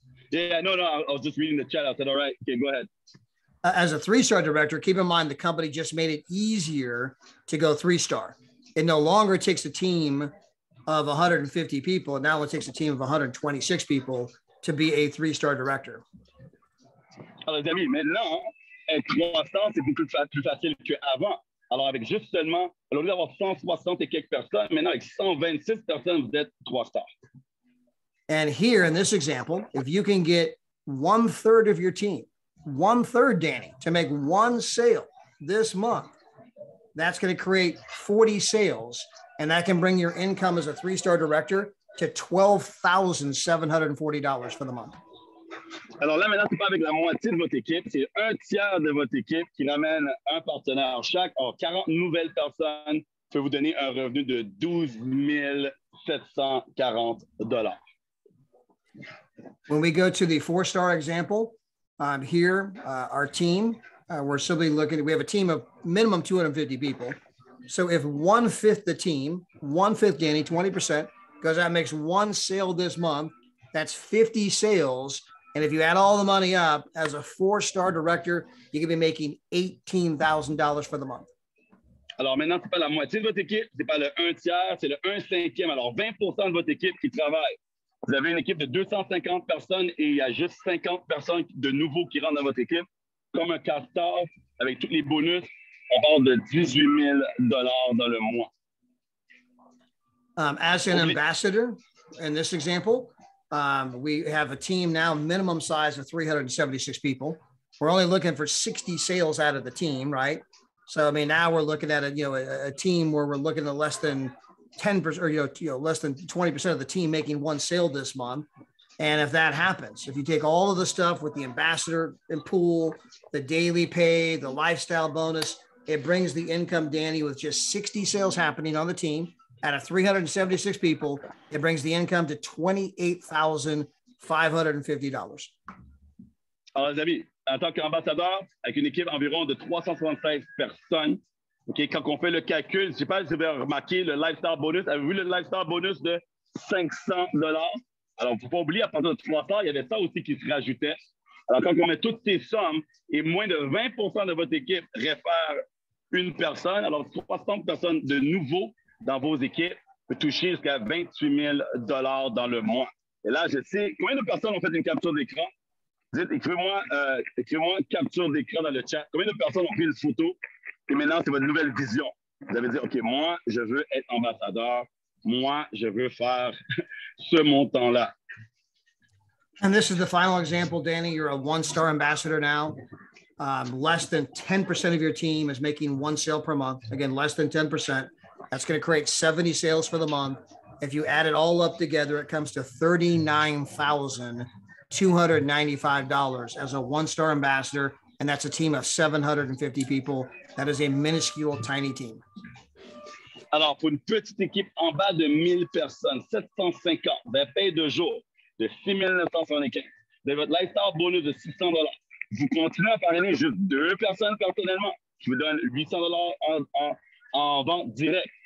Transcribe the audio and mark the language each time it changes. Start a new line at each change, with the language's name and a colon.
English: Yeah, no, I was just reading the chat. I said, all right, okay, go ahead. As a 3-star director, keep in mind the company just made it easier to go 3-star. It no longer takes a team of 150 people. Now it takes a team of 126 people to be a 3-star director.
French: Alors, les amis, maintenant, être 300, c'est beaucoup plus facile qu'avant. Alors, avec juste seulement, au lieu d'avoir 160 et quelques personnes, maintenant, avec 126 personnes, vous êtes 3 stars.
English: And here in this example, if you can get 1/3 of your team, 1/3, Danny, to make one sale this month, that's going to create 40 sales. And that can bring your income as a 3-star director to $12,740 for the month.
French: Alors là, maintenant, c'est pas avec la moitié de votre équipe, c'est 1/3 de votre équipe qui ramène un partenaire chaque. Alors, 40 nouvelles personnes peuvent vous donner un revenu de $12 740.
English: When we go to the 4-star example, here, our team, we're simply looking, we have a team of minimum 250 people. So if 1/5 the team, 1/5, Danny, 20%, because that makes one sale this month, that's 50 sales. And if you add all the money up as a 4-star director, you can be making $18,000 for the month.
French: Alors maintenant, c'est pas la moitié de votre équipe, c'est pas le 1/3, c'est le 1/5. Alors 20% de votre équipe qui travaille. Vous avez une équipe de 250 personnes et il y a juste 50 personnes de nouveaux qui rentrent dans votre équipe. Comme un castor, avec tous les bonus, on parle de $18,000 dans le mois.
English: As an ambassador, in this example, we have a team now, minimum size of 376 people. We're only looking for 60 sales out of the team, right? So, I mean, now we're looking at a team where we're looking at less than 10% or, less than 20% of the team making one sale this month. And if that happens, if you take all of the stuff with the ambassador and pool, the daily pay, the lifestyle bonus, it brings the income, Danny, with just 60 sales happening on the team out of 376 people, it brings the income to $28,550.
French: Alors, les amis, en tant qu'ambassadeur, avec une équipe environ de 376 personnes, okay, quand on fait le calcul, je ne sais pas si vous avez remarqué le lifestyle bonus. Avez-vous vu le lifestyle bonus de $500? Alors, il ne faut pas oublier, à partir de 3 stars, il y avait ça aussi qui se rajoutait. Alors, quand on met toutes ces sommes et moins de 20% de votre équipe réfère une personne, alors 300 personnes de nouveau dans vos équipes peut toucher jusqu'à $28,000 dans le mois. Et là, je sais, combien de personnes ont fait une capture d'écran? Dites, écrivez-moi capture d'écran dans le chat. Combien de personnes ont pris une photo? Et maintenant, c'est votre nouvelle vision. Vous avez dit, OK, moi, je veux être ambassadeur. Moi, je veux faire ce montant-là.
English: And this is the final example, Danny. You're a 1-star ambassador now. Less than 10% of your team is making one sale per month. Again, less than 10%. That's going to create 70 sales for the month. If you add it all up together, it comes to $39,295 as a 1-star ambassador. And that's a team of 750 people. That is a minuscule, tiny team.
French: Alors, pour une petite équipe en bas de 1000 personnes, 750, vous avez payé de jour de 6,975. Vous avez votre lifestyle bonus de $600. Vous continuez à parrainer juste 2 personnes personnellement. Je vous donne $800 en vente directe.